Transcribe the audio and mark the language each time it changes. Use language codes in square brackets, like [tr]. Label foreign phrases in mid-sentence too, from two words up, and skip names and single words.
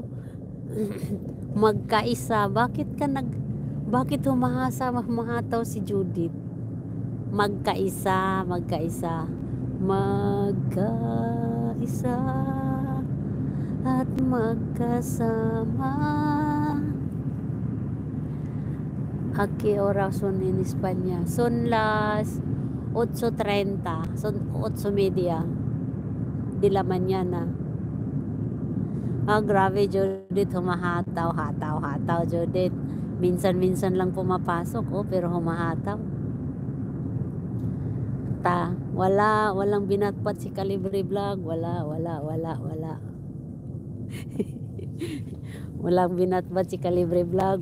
[tl] Magkaisa. Bakit humahataw si Judith? Magkaisa. At magkasama. [es] ¿A qué hora son en España? Son las 8:30. Son 8:30 de la mañana. [tl] Grabe, Judith, humahataw, Judith. Minsan lang pumapasok, pero humahataw. Walang binatpat si Calibre Vlog. Wala. Walang binatpat si Calibre Vlog.